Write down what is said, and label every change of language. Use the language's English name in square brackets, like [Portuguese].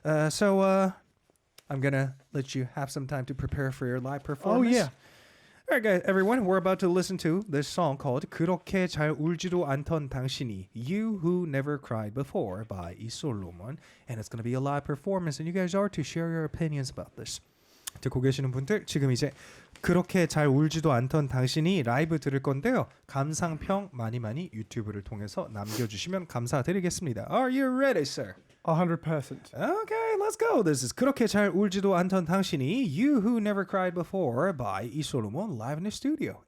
[English] So I'm going to let you have some time to prepare for your live performance. Oh yeah. All right, guys, everyone, we're about to listen to this song called 그렇게 잘 울지도 않던 당신이, You Who Never Cried Before by 이솔로몬. And it's going to be a live performance, and you guys are to share your opinions about this. [Korean] 듣고 계시는 분들, 지금 이제 그렇게 잘 울지도 않던 당신이 라이브 들을 건데요. 감상평 많이 유튜브를 통해서 남겨주시면 감사드리겠습니다. [English] Are you ready, sir? 100%. Okay, let's go. This is 그렇게 잘 울지도 않던 당신이 You Who Never Cried Before by 이솔로몬 live in the studio.